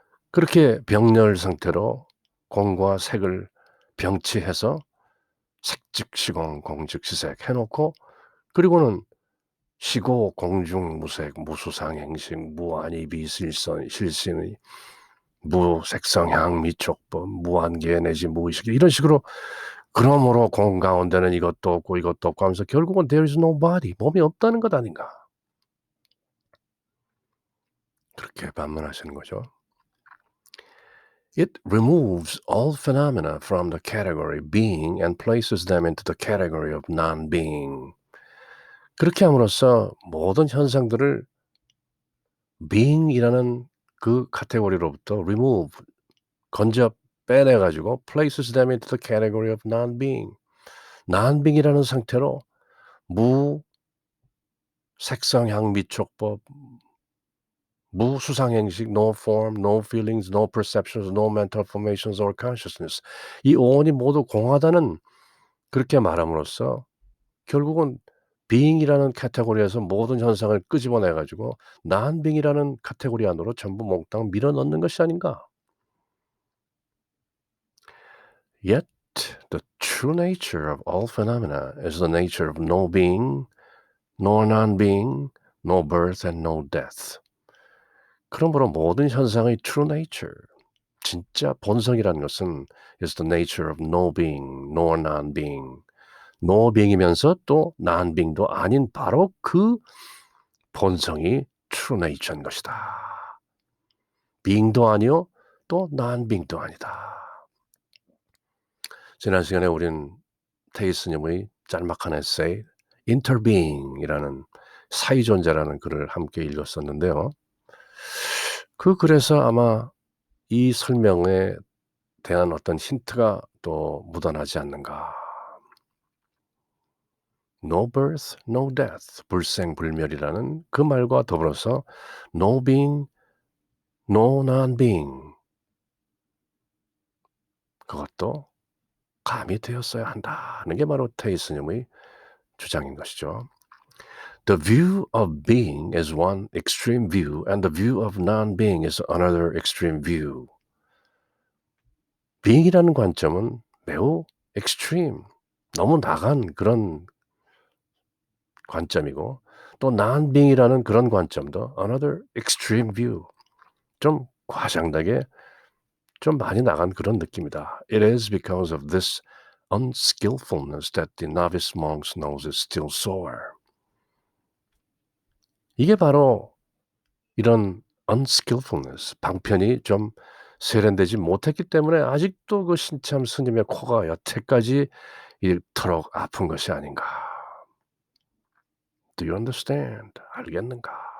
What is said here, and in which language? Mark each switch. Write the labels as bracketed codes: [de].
[ko] 그렇게 병렬 상태로 공과 색을 병치해서 색즉시공 공즉시색 해 놓고 그리고는 시고 공중무색 무수상행식 무한이비실선 실신의 무색성향 미촉법 무한계 내지 무의식 이런 식으로 그러므로 공 가운데는 이것도 없고 이것도 없고 하면서 결국은 [en] there is no body [ko] 몸이 없다는 것 아닌가. 그렇게 반문하시는 거죠. [en] It removes all phenomena from the category being and places them into the category of non-being. [ko] 그렇게 함으로써 모든 현상들을 being이라는 그 카테고리로부터 remove 건져 빼내 가지고 [en] places them into the category of non-being. [ko] non-being이라는 상태로 무 색상향 미촉법 무수상행식 [en] no form, no feelings, no perceptions, no mental formations or consciousness. [ko] 이 오온이 모두 공하다는 그렇게 말함으로써 결국은 being이라는 카테고리에서 모든 현상을 끄집어내 가지고 non-being이라는 카테고리 안으로 전부 몽땅 밀어 넣는 것이 아닌가. [en] Yet the true nature of all phenomena is the nature of no being, nor non-being, no birth and no death. [ko] 그러므로 모든 현상의 [en] true nature, [ko] 진짜 본성이라는 것은 [en] is the nature of no being, nor non-being. [ko] no being이면서 또 non-being도 아닌 바로 그 본성이 true nature인 것이다. being도 아니요, 또 non-being도 아니다. 지난 시간에 우린 테이스님의 짤막한 에세이 interbeing이라는 사이존재라는 글을 함께 읽었었는데요. 그 글에서 아마 이 설명에 대한 어떤 힌트가 또 묻어나지 않는가. [en] No birth, no death, [ko] 불생불멸이라는 그 말과 더불어서 [en] no being, no non-being [ko] 그것도 가미되었어야 한다는 게 바로 테이스님의 주장인 것이죠. [en] The view of being is one extreme view and the view of non-being is another extreme view. [ko] being이라는 관점은 매우 extreme, 너무 나간 그런 관점이고 또 non-being이라는 그런 관점도 [en] another extreme view, [ko] 좀 과장되게 좀 많이 나간 그런 느낌이다. [en] It is because of this unskillfulness that the novice monk's nose is still sore. [ko] 이게 바로 이런 unskillfulness, 방편이 좀 세련되지 못했기 때문에 아직도 그 신참 스님의 코가 여태까지 이토록 아픈 것이 아닌가. [en] Do you understand? [ko] 알겠는가?